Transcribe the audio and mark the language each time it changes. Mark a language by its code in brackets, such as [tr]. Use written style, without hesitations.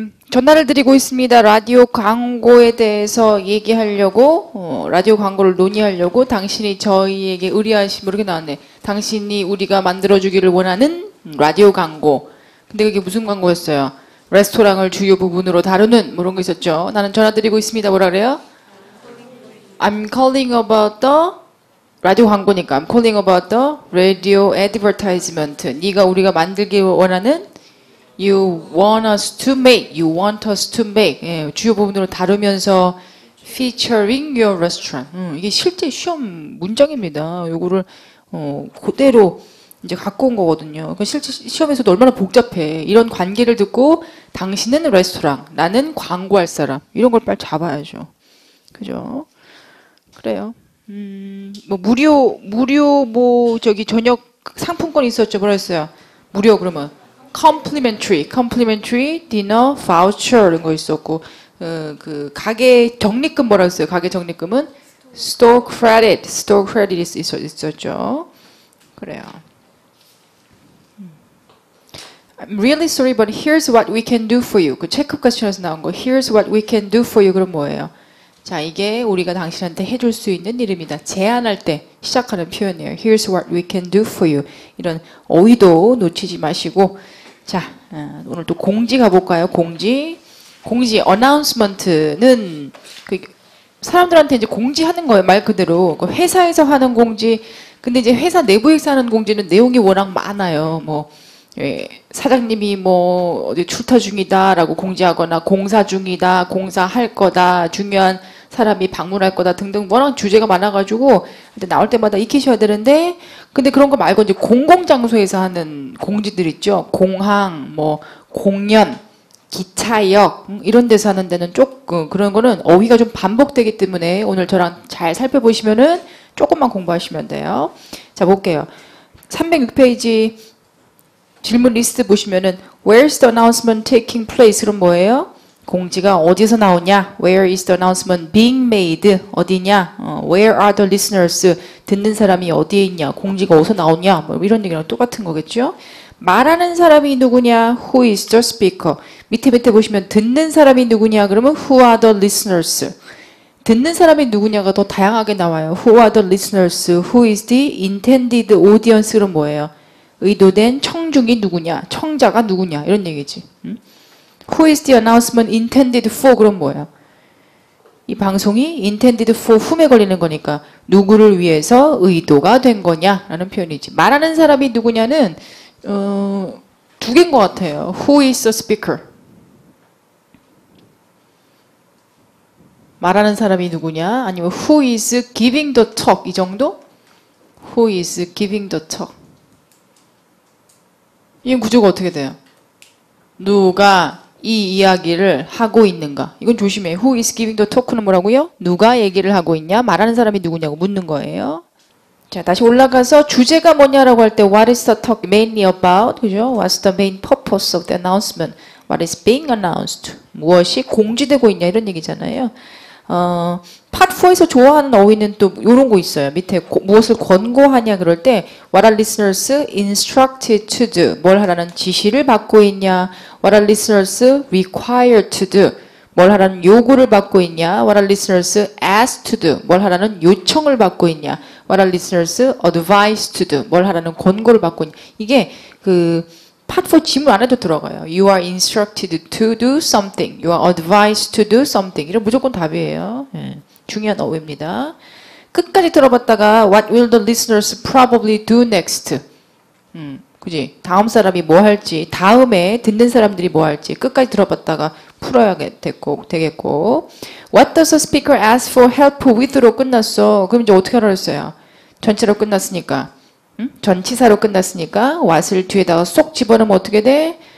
[ko] 전화를 드리고 있습니다. 라디오 광고에 대해서 얘기하려고 라디오 광고를 논의하려고 당신이 저희에게 의뢰하신 이렇게 나왔네. 당신이 우리가 만들어주기를 원하는 라디오 광고. 근데 그게 무슨 광고였어요? 레스토랑을 주요 부분으로 다루는 뭐 이런 거 있었죠. 나는 전화 드리고 있습니다. 뭐라 그래요? [en] I'm calling about the [ko] 라디오 광고니까 [en] I'm calling about the radio advertisement. [ko] 네가 우리가 만들기 원하는 [en] You want us to make. [ko] 예, 주요 부분으로 다루면서 [en] featuring your restaurant. [ko] 이게 실제 시험 문장입니다. 요거를 그대로 이제 갖고 온 거거든요. 실제 시험에서도 얼마나 복잡해. 이런 관계를 듣고 당신은 레스토랑, 나는 광고할 사람. 이런 걸 빨리 잡아야죠. 그죠? 그래요. 뭐 무료 저기 저녁 상품권 있었죠. 뭐라 했어요? 무료 그러면 [en] complimentary dinner voucher [ko] 이런 거 있었고 그 가게 적립금 뭐라 했어요? 가게 적립금은 store credit 있었죠. 그래요. [en] I'm really sorry, but here's what we can do for you. [ko] 그 체크업 퀘스천에서 나온 거. [en] Here's what we can do for you. [ko] 그럼 뭐예요? 자, 이게 우리가 당신한테 해줄 수 있는 일입니다. 제안할 때 시작하는 표현이에요. [en] Here's what we can do for you. [ko] 이런 어휘도 놓치지 마시고. 자, 오늘 또 공지 가볼까요? 공지 announcement는 그 사람들한테 이제 공지하는 거예요. 말 그대로. 그 회사에서 하는 공지. 근데 이제 회사 내부에서 하는 공지는 내용이 워낙 많아요. 뭐 예, 사장님이 뭐 어디 출타 중이다라고 공지하거나 공사 중이다, 공사할 거다, 중요한 사람이 방문할 거다 등등 워낙 주제가 많아가지고 나올 때마다 익히셔야 되는데 근데 그런 거 말고 이제 공공장소에서 하는 공지들 있죠. 공항, 뭐 공연, 기차역 이런 데서 하는 데는 조금 그런 거는 어휘가 좀 반복되기 때문에 오늘 저랑 잘 살펴보시면은 조금만 공부하시면 돼요. 자 볼게요. 306페이지 질문 리스트 보시면은 [en] Where's the announcement taking place? [ko] 그럼 뭐예요? 공지가 어디서 나오냐? [en] Where is the announcement being made? [ko] 어디냐? [en] Where are the listeners? [ko] 듣는 사람이 어디에 있냐? 공지가 어디서 나오냐? 뭐 이런 얘기랑 똑같은 거겠죠? 말하는 사람이 누구냐? [en] Who is the speaker? [ko] 밑에 보시면 듣는 사람이 누구냐? [en] 그러면 Who are the listeners? [ko] 듣는 사람이 누구냐가 더 다양하게 나와요. [en] Who are the listeners? Who is the intended audience? [ko] 그럼 뭐예요? 의도된 청중이 누구냐? 청자가 누구냐? 이런 얘기지. [en] Who is the announcement intended for? [ko] 그럼 뭐예요? 이 방송이 [en] intended for whom [ko] 에 걸리는 거니까 누구를 위해서 의도가 된 거냐라는 표현이지. 말하는 사람이 누구냐는 두 개인 것 같아요. [en] Who is the speaker? [ko] 말하는 사람이 누구냐? [en] 아니면 who is giving the talk? [ko] 이 정도? [en] Who is giving the talk? [ko] 이 구조가 어떻게 돼요? 누가 이 이야기를 하고 있는가? 이건 조심해. [en] Who is giving the talk는 [ko] 뭐라고요? 누가 얘기를 하고 있냐? 말하는 사람이 누구냐고 묻는 거예요. 자, 다시 올라가서 주제가 뭐냐라고 할 때 [en] What is the talk mainly about? [ko] 그죠? [en] What's the main purpose of the announcement? What is being announced? [ko] 무엇이 공지되고 있냐? 이런 얘기잖아요. 파트 4에서 좋아하는 어휘는 또 이런 거 있어요. 밑에 무엇을 권고하냐 그럴 때 [en] What are listeners instructed to do? [ko] 뭘 하라는 지시를 받고 있냐? [en] What are listeners required to do? [ko] 뭘 하라는 요구를 받고 있냐? [en] What are listeners asked to do? [ko] 뭘 하라는 요청을 받고 있냐? [en] What are listeners advised to do? [ko] 뭘 하라는 권고를 받고 있냐? 이게 그 파트 4 지문 안에도 들어가요. [en] You are instructed to do something. You are advised to do something. [ko] 이런 무조건 답이에요. 예, 중요한 어휘입니다. 끝까지 들어봤다가 [en] What will the listeners probably do next? [ko] 그지? 다음 사람이 뭐 할지, 다음에 듣는 사람들이 뭐 할지 끝까지 들어봤다가 풀어야 되겠고 [en] What does the speaker ask for help with [ko] 로 끝났어. 그럼 이제 어떻게 하라 했어요? 전체로 끝났으니까. 전치사로 끝났으니까 what을 뒤에다가 쏙 집어넣으면 어떻게 돼?